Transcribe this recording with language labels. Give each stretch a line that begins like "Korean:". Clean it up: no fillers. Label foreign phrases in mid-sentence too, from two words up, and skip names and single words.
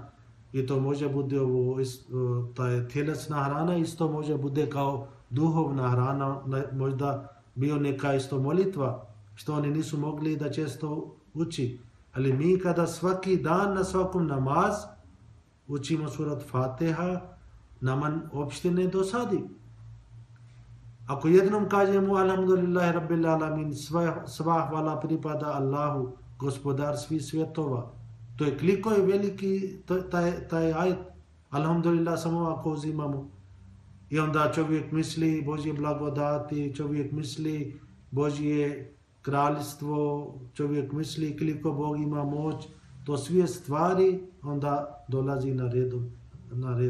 Bosnian: I to može bude taj tjelesna hrana, isto može bude kao duhovna hrana, možda bio neka isto molitva, što oni nisu mogli da često uči. Ali mi kada svaki dan na svakom namaz učimo surat Fatiha, nama uopšte ne dosadi. Ako jednom kažemo
Arabic: الحمد لله رب العالمين,
Bosnian: sva hvala pripada Allahu, Gospodar svih svjetova, to je koliko je veliki taj ajet, alhamdulillah, samo ako uzimamo. I onda čovjek misli Božje blagodati, čovjek misli Božje kraljstvo, čovjek misli koliko Bog ima moć, to sve stvari onda dolazi na red.